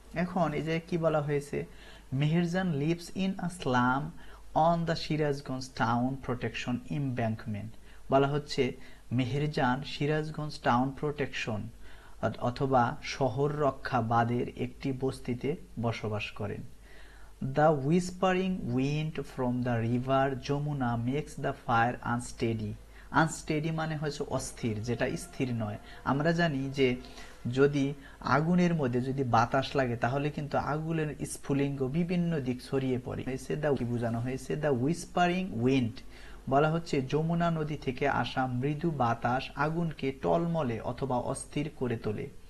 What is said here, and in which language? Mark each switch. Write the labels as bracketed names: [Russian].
[Bangla] এখন এই যে কি বলা হয়েছে, [English] Meherjan lives in a slum on the Sirajganj town protection embankment. [Bangla] বলা হচ্ছে মেহেরজান সিরাজগঞ্জ টাউন প্রোটেকশন অথবা শহর রক্ষা বাঁধের একটি বস্তিতে বসবাস করেন। [English] The whispering wind from the river Jamuna makes the fire unsteady. [Bangla] Unsteady মানে হচ্ছে অস্থির, যেটা স্থির নয়। আমরা জানি যে যদি আগুনের মধ্যে যদি বাতাস লাগে তাহলে কিন্তু আগুনের স্ফুলিঙ্গ বিভিন্ন দিক ছড়িয়ে পড়ে। কি বোঝানো হয়েছে? [English] the whispering wind [Bangla] বলা হচ্ছে যমুনা নদী থেকে আসা মৃদু বাতাস আগুনকে টলমলে অথবা অস্থির করে তোলে।